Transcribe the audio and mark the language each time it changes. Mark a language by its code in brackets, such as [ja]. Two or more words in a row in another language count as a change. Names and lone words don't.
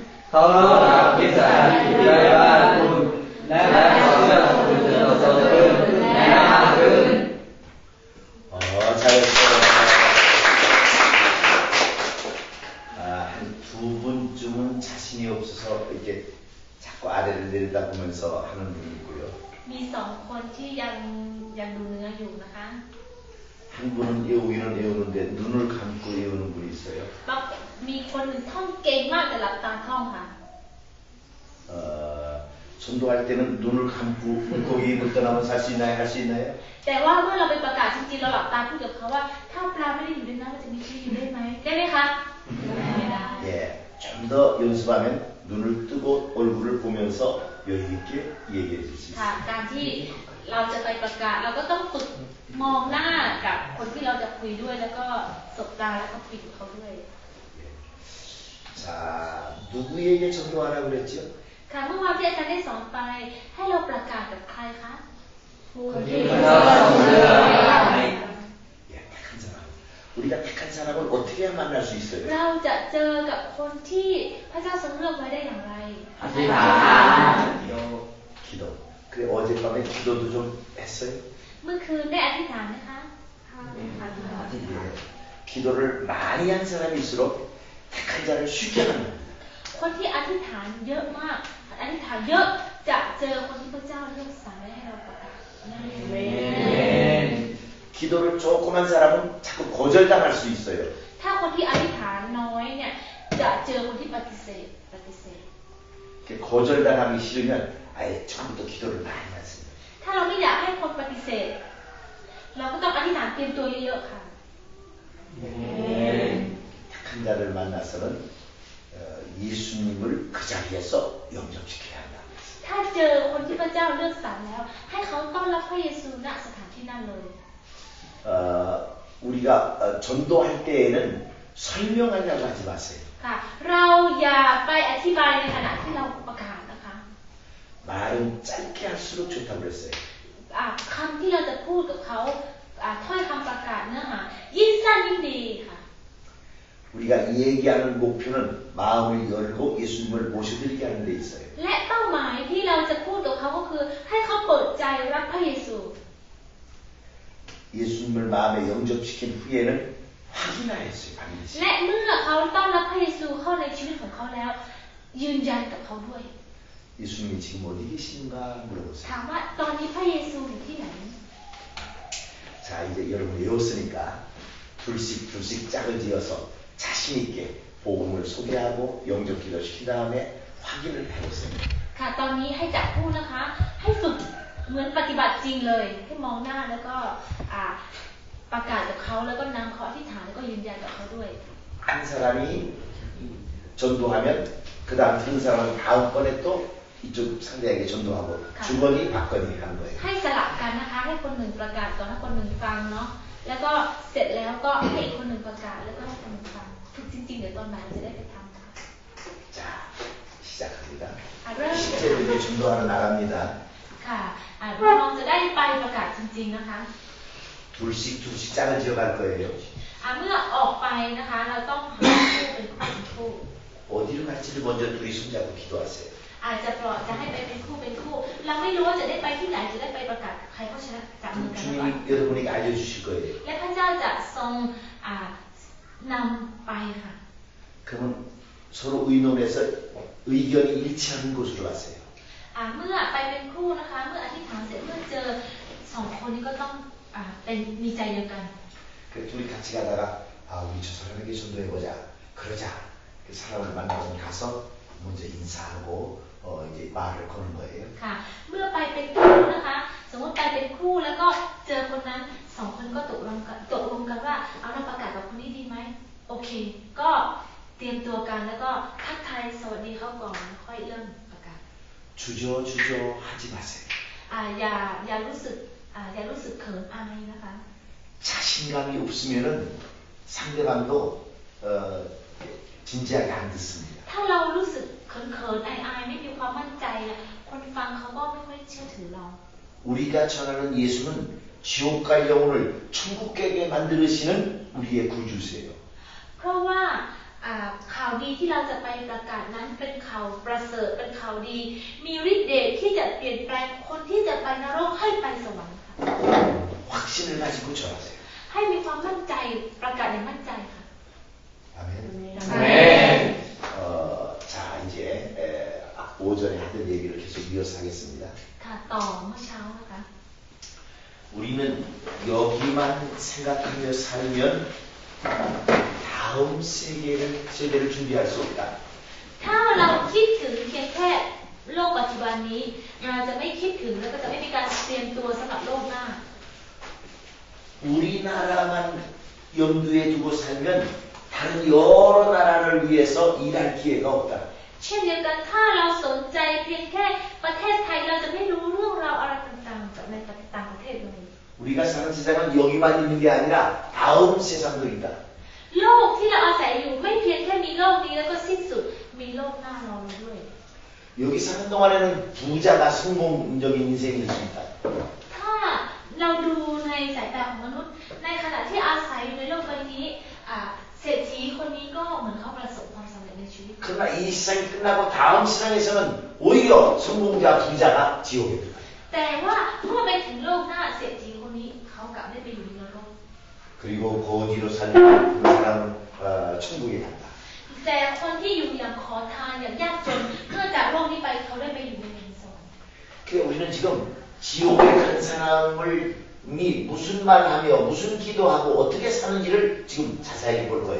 [th] เขารับวิสัยได้บ้านคุณและขอเชื่อคุณจะโตขึ้นและมากขึ้น [ko] 잘했어요. 한 두 분쯤은 자신이 없어서 이렇게 자꾸 아래를 내려다보면서 하는 분이 있고요. [th] มีสองคนที่ยังดูเนื้ออยู่นะคะ [ko] 한 분은 외우기는 외우는데 눈을 감고 외우는 분이 있어요. [th] มีคนหนึ่งท่องเก่งมากแต่หลับตาท่องค่ะ [ko] 전도할 때는 눈을 감고 물고기 입을 떠나면 살 수 있나요? 할 수 있나요? [th] แต่ว่าเมื่อเราไปประกาศจริงๆเราหลับตาพูดกับเขาว่าถ้าปลาไม่ได้อยู่ในน้ำมันจะมีชีวิตอยู่ได้ไหมได้ไหมคะไม่ได้ [ko] 예, 좀 더 연습하면 눈을 뜨고 얼굴을 보면서 여유 있게 얘기해 줄 수 [th] ค่ะ [ko] 있어요. [th] การที่เราจะไปประกาศเราก็ต้องฝึกมองหน้ากับคนที่เราจะคุยด้วยแล้วก็สบตาแล้วก็คุยกับเขาด้วย [ko] 자, 누구에게 전도하라고 그랬죠? [th] ค่ะเมื่อวานที่อาจารย์ได้สอนไปให้เราประกาศกับใครคะคนที่ [ko] 예, 택한 사람. 우리가 택한 사람을 어떻게 만날 수 있어요? [th] เราจะเจอกับคนที่พระเจ้าทรงเลือกไว้ได้อย่างไร อธิษฐาน [ko] 기도. 그래 어젯밤에 기도도 좀 했어요? [th] เมื่อคืนได้อธิษฐานนะคะ [ko] 예, 기도를 많이 한 사람일수록 택한 자를 쉽게 합니다. [th] คนที่อธิษฐานเยอะมากอธิษฐานเยอะจะเจอคนที่พระเจ้าเลือกสรรไว้ให้เราประกาศ [ko] 기도를 조그만 사람은 자꾸 거절당할 수 있어요. [th] ถ้าคนที่อธิษฐานน้อยเนี่ยจะเจอคนที่ปฏิเสธ [ko] 거절당하기 싫으면 아예 처음부터 기도를 많이 하세요. [th] ถ้าเราไม่อยากให้คนปฏิเสธเราก็ต้องอธิษฐานเตรียมตัวเยอะๆค่ะ [ko] 택한 자를 만나서는 예수님을 그 자리에서 영접시켜야 한다. [th] ถ้าเจอคนที่พระเจ้าเลือกสรรแล้วให้เขาต้อนรับพระเยซูณสถานที่นั่นเลย [ko] 우리가 전도할 때에는 설명하려고 하지 마세요. [th] ค่ะเราอย่าไปอธิบายในขณะที่เราประกาศนะคะ [ko] 말은 짧게 할수록 좋다고 그랬어요. [th] คำที่เราจะพูดกับเขาถ้อยคำประกาศเนื้อหายิ่งสั้นยิ่งดีค่ะ [ko] 우리가 얘기하는 목표는 마음을 열고 예수님을 모셔드리게 하는 데 있어요. [th] และเป้าหมายที่เราจะพูดกับเขาก็คือให้เขาเปิดใจรับพระเยซู [ko] 예수님을 마음에 영접시킨 후에는 확인하였어요. 반드시. [th] และเมื่อเขาต้อนรับพระเยซูเข้าในชีวิตของเขาแล้วยืนยันกับเขาด้วย [ko] 예수님이 지금 어디 계신가 물어보세요. [th] ถามว่าตอนนี้พระเยซูอยู่ที่ไหน [ko] 자, 이제 여러분 외웠으니까 둘씩 짝을 지어서 자신 있게 복음을 소개하고 영접기도 시킨 다음에 확인을 해보세요. [th] ค่ะตอนนี้ให้จับพูดนะคะให้ฝึกเหมือนปฏิบัติจริงเลยให้มองหน้าแล้วก็ประกาศกับเขาแล้วก็นำเขาอธิษฐานแล้วก็ยืนยันกับเขาด้วย [ko] 한 사람이 전도하면 그 다음 들은 사람은 다음번에 또 이쪽 상대에게 전도하고 주거니 받거니 하는 거예요. [th] ให้สลับกันนะคะให้คนหนึ่งประกาศก่อนให้คนหนึ่งฟังเนาะแล้วก็เสร็จแล้วก็ให้อีกคนหนึ่งประกาศแล้วก็ให้คนหนึ่งฟังฝึกจริงๆเดี๋ยวตอนบ่ายเราจะได้ไปทำค่ะ [ko] 자, 시작합니다. [th] เริ่ม [ko] 실제로 이제 전도하러 나갑니다. [th] ค่ะเราจะได้ไปประกาศจริงๆนะคะ [ko] 둘씩 짝을 지어갈 거예요. [th] เมื่อออกไปนะคะเราต้องหาคู่เป็นคู่ [ko] 어디로 갈지를 먼저 둘이 손잡고 기도하세요. [th] อาจจะปล่อยจะให้ไปเป็นคู่เราไม่รู้ว่าจะได้ไปที่ไหนจะได้ไปประกาศใครเพราะฉะนั้นจับมือกันก่อน [ko] 주님이 여러분에게 알려주실 거예요. [th] และพระเจ้าจะทรงนำไปค่ะ [ko] 그러면 서로 의논해서 의견이 일치하는 곳으로 가세요. [th] เมื่อไปเป็นคู่นะคะเมื่ออธิษฐานเสร็จเมื่อเจอสองคนนี้ก็ต้องเป็นมีใจเดียวกัน [ko] 그 둘이 같이 가다가 우리 저 사람에게 전도해보자. 그러자. 그 사람을 만나서 가서 먼저 인사하고 이제 말을 거는 거예요. [th] ค่ะเมื่อไปเป็นคู่นะคะสมมติไปเป็นคู่แล้วก็เจอคนนั้นสองคนก็ตกลงกันว่าเอาเราประกาศกับคนนี้ดีไหมโอเคก็เตรียมตัวกันแล้วก็ทักทายสวัสดีเขาก่อนค่อยเริ่มประกาศ [ko] 주저 하지 마세요. [th] อย่ารู้สึกเขินอายนะคะ [ko] 자신감이 없으면은 상대방도 진지하게 안 듣습니다. [th] ถ้าเรารู้สึกเขินอายไม่มีความมั่นใจคนฟังเขาก็ไม่ค่อยเชื่อถือเรา [ko] 우리가 전하는 예수는 지옥 갈 영혼을 천국 가게 만드시는 우리의 구주세요. [th] เพราะว่าข่าวาวดีที่เราจะไปประกาศนั้นเป็นข่าวประเสริฐเป็นข่าวดีมีฤทธิ์เดชที่จะเปลี่ยนแปลงคนที่จะไปนรกให้ไปสวรรค์ค่ะ [ko] 확신을 가지고 전하세요. [th] ให้มีความมั่นใจประกาศอย่างมั่นใจค่ะ [ko] 아멘. 아멘. 자 이제 오전에 하던 얘기를 계속 이어서 하겠습니다. [th] ค่ะต่อเมื่อเช้านะคะ [ko] 우리는 여기만 생각하며 살면 다음 세대를 준비할 수 없다. [th] ถ้าเราคิดถึงเพียงแค่โลกปัจจุบันนี้เราจะไม่คิดถึงแล้วก็จะไม่มีการเตรียมตัวสำหรับโลกหน้า [ko] 우리나라만 염두에 두고 살면 다른 여러 나라를 위해서 일할 기회가 없다. [th] เช่นเดียวกันถ้าเราสนใจเพียงแค่ประเทศไทยเราจะไม่รู้เรื่องราวอะไรต่างๆจากในต่างประเทศเลย [ko] 우리가 사는 세상은 여기만 있는 게 아니라 다음 세상도 있다. [th] โลกที่เราอาศัยอยู่ไม่เพียงแค่มีโลกนี้แล้วก็สิ้นสุดมีโลกหน้ารอเราด้วย [ko] 여기 사는 동안에는 부자가 성공적인 인생일 수 있다. [th] ถ้าเราดูในสายตาของมนุษย์ในขณะที่อาศัยอยู่ในโลกใบนี้เศรษฐีคนนี้ก็เหมือนเขาประสบความสำเร็จในชีวิต [ko] 그러나 이 세상이 끝나고 다음 세상에서는 오히려 성공자 부자가 지옥에 들어가요. [th] แต่ว่าเมื่อไปถึงโลกหน้าเศรษฐีคนนี้เขากลับได้ไปอยู่ในนรก [ko] 그리고 거지로 살면 그 사람은 천국에 간다. [th] แต่คนที่อยู่อย่างขอทานอย่างยากจนเมื่อจากโลกนี้ไปเขาได้ไปอยู่ในแผ่นสวรรค์ [ko] 그래 우리는 지금 지옥에 간 사람을 무슨 말하며 무슨 기도하고 어떻게 사는지를 지금 자세하게 볼 거예요.